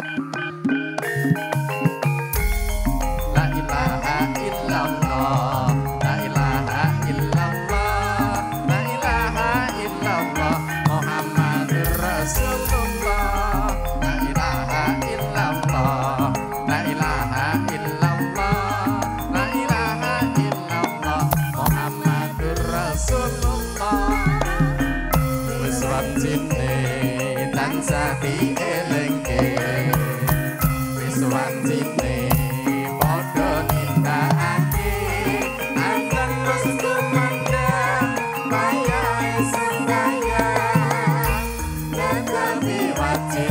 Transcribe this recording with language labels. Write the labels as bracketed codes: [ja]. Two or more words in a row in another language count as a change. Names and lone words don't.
[ar] لا إله إلا الله، لا إله إلا الله، لا إله إلا الله، محمد رسول الله. لا إله إلا الله، لا إله إلا الله، لا إله إلا الله، محمد رسول الله. [jv] Wis wancine tansah dielingke, wis wancine padha nindakake, anten terus kumandhang wayahe sembahyang, [id] tetapi wajib